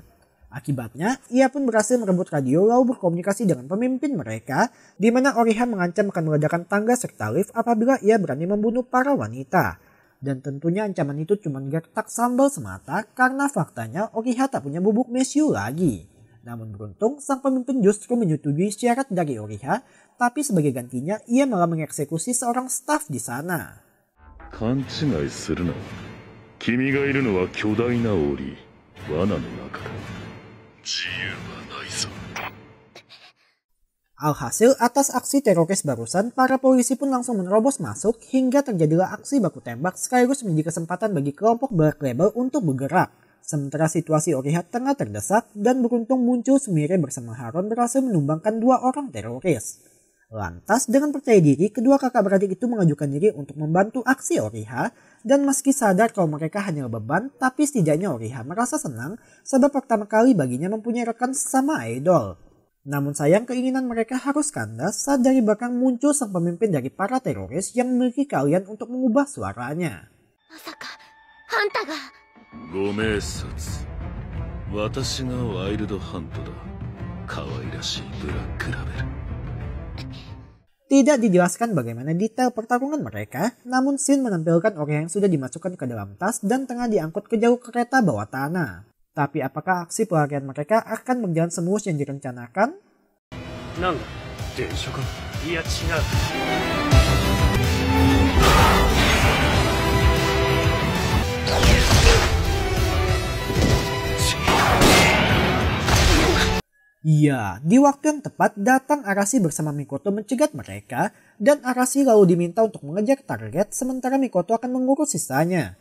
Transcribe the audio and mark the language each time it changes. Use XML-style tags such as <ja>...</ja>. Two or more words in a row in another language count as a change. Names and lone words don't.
<id>Akibatnya, ia pun berhasil merebut radio lalu berkomunikasi dengan pemimpin mereka, di mana Oriha mengancam akan meledakkan tangga serta lift apabila ia berani membunuh para wanita. Dan tentunya ancaman itu cuma gertak sambal semata karena faktanya Oriha tak punya bubuk mesyu lagi. Namun beruntung, sang pemimpin justru menyetujui syarat dari Oriha, tapi sebagai gantinya ia malah mengeksekusi seorang staf di sana.</id> <ja>勘違いするな。君がいるのは巨大な檻、罠の中だ。自由はないぞ。</ja> <id>Alhasil atas aksi teroris barusan, para polisi pun langsung menerobos masuk hingga terjadilah aksi baku tembak sekaligus menjadi kesempatan bagi kelompok Black Label untuk bergerak. Sementara situasi Oriha tengah terdesak dan beruntung muncul Sumire bersama Haron berhasil menumbangkan 2 orang teroris. Lantas dengan percaya diri, kedua kakak beradik itu mengajukan diri untuk membantu aksi Oriha, dan meski sadar kalau mereka hanya beban, tapi setidaknya Oriha merasa senang sebab pertama kali baginya mempunyai rekan sesama idol. Namun sayang keinginan mereka harus kandas saat dari belakang muncul sang pemimpin dari para teroris yang memiliki keahlian untuk mengubah suaranya.</id> <ja>Masaka, Hanta ga... ご明察。私がワイルドハントだ。可愛らしいブラックラベル。</ja> <id>Tidak dijelaskan bagaimana detail pertarungan mereka, namun scene menampilkan Oriha yang sudah dimasukkan ke dalam tas dan tengah diangkut ke jalur kereta bawah tanah. Tapi apakah aksi pelarian mereka akan berjalan semulus yang direncanakan? Iya, di waktu yang tepat datang Arashi bersama Mikoto mencegat mereka, dan Arashi lalu diminta untuk mengejar target sementara Mikoto akan mengurus sisanya.</id>